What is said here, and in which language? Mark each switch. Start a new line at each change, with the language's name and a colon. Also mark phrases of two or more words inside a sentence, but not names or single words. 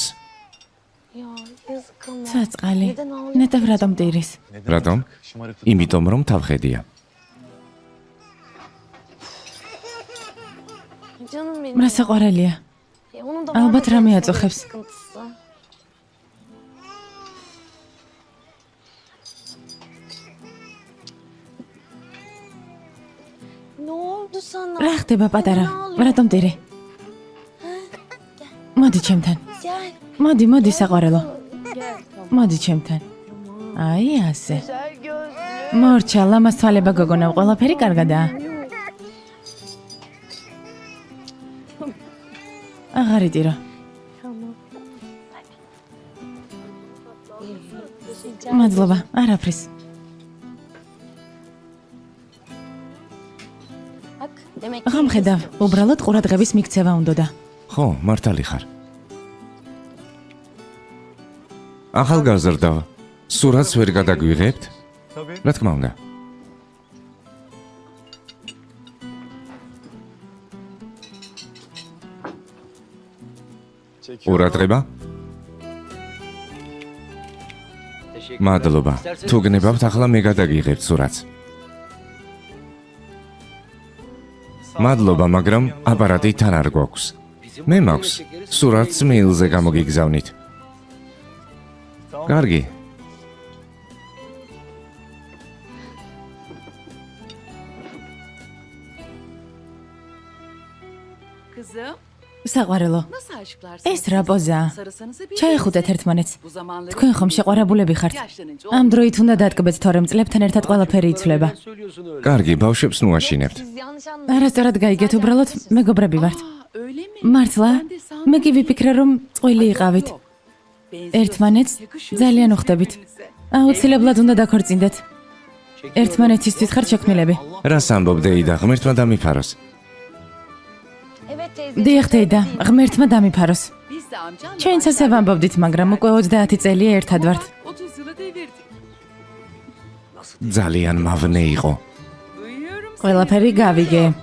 Turkish: Ya yazık ama.
Georgian: საწყალი.
Turkish: Neden ağlıyorsun?
Georgian: ნეტავ რატომ ტირის?
Turkish: Neden
Georgian: რატომ?
Turkish: artık şımarıklık
Georgian: იმიტომ რომ თავხედია.
Turkish: Canım benim.
Georgian: რა საყვარელია.
Turkish: Onun da
Georgian: Albat
Turkish: vardır Rami'ye böyle
Georgian: atsoqebs.
Turkish: sıkıntısı. Ne oldu sana?
Georgian: რა ხდება პატარა? რატომ ტირი? მოდი ჩემთან.
Turkish: Gel.
Georgian: მოდი საყვარელო. მოდი ჩემთან. აი ასე. მორჩა, ლამას თვალება გოგონა, ყველაფერი კარგადაა. აღარ იტირო. მადლობა, არაფრის.
Turkish: Bak demek
Georgian: აღარ მხედავ, უბრალოდ ყურადღების მიქცევა უნდოდა. ხო, მართალი ხარ. ახალგაზრდა, სურათს ვერ გადაგვიღებთ?
Turkish: tabii.
Georgian: რა თქმა უნდა. ყურადღება? მადლობა. თუ გნებავთ, ახლა მე გადაგიღებთ სურათს. მადლობა, მაგრამ აპარატი თან არ გვაქვს. მე მაქვს. სურათს მეილზე გამოგიგზავნით. კარგი.
Turkish: Kızım,
Georgian: საყვარელო,
Turkish: nasıl aşıklarsınız?
Georgian: ეს რა პოზაა?
Turkish: Sarısanızı bir
Georgian: ჩაეხუტეთ ერთმანეთს.
Turkish: Bu zamanları
Georgian: თქვენ ხომ შეყვარებულები ხართ?
Turkish: yaşlanınca
Georgian: ამ დროით უნდა დადგებეთ, თორემ წლებთან ერთად ყველაფერი იცვლება. კარგი, ბავშვებს ნუ აშინებთ.
Turkish: siz yanlış anladınız.
Georgian: არასწორად გაიგეთ, უბრალოდ მეგობრები ვართ.
Turkish: Aa, öyle mi?
Georgian: მართლა?
Turkish: Ben de sandım.
Georgian: მე კი ვიფიქრე, რომ წყვილი იყავით.
Turkish: Yok.
Georgian: ერთმანეთს
Turkish: Yakışıyorsunuz
Georgian: ძალიან უხდებით.
Turkish: birbirinize.
Georgian: აუცილებლად უნდა დაქორწინდეთ. ერთმანეთისთვის ხარ შექმნილები. რას ამბობ დეიდა, ღმერთმა დამიფაროს.
Turkish: Evet teyze.
Georgian: დიახ, დეიდა, ღმერთმა დამიფაროს.
Turkish: Biz de amcanla
Georgian: ჩვენც ასე ვამბობდით, მაგრამ უკვე 30 წელია ერთად ვართ.
Turkish: 30 yılı devirdik.
Georgian: ძალიან მავნე იყო.
Turkish: Duyuyorum seni.
Georgian: ყველაფერი გავიგე.